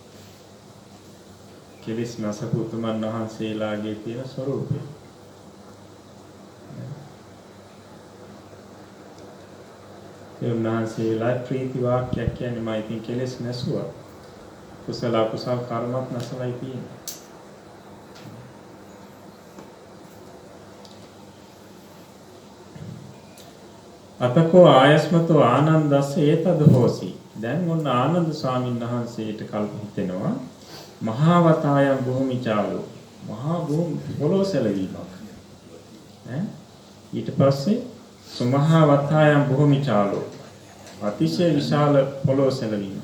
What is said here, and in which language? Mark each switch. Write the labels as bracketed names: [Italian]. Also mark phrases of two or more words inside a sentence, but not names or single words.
[Sinhala] කෙලෙස් නසපු උතුමන් වහන්සේලාගේ තියෙන ස්වરૂපය. ඒ උන්වහන්සේලා ප්‍රීති වාක්‍යයක් කියන්නේ මම ඉතින් කෙලෙස් නැසුවා. කුසල අකුසල කර්මත් නැසලයි තියෙන්නේ. [Pali] අතකෝ ආයස්මතෝ ආනන්දස්ස ඒතද හෝසි. [Sinhala] දැන් ඔන්න ආනන්ද ස්වාමීන් වහන්සේට කල්ප හිතෙනවා [Pali] මහා වතායම් භූමිචාලෝ [Sinhala] මහා භූමි පොළොව සැලවීමක්. ඊට පස්සේ [Pali] සුමහා වතායම් භූමිචාලෝ [Sinhala] අතිශය විශාල පොළොව සැලවීමක්.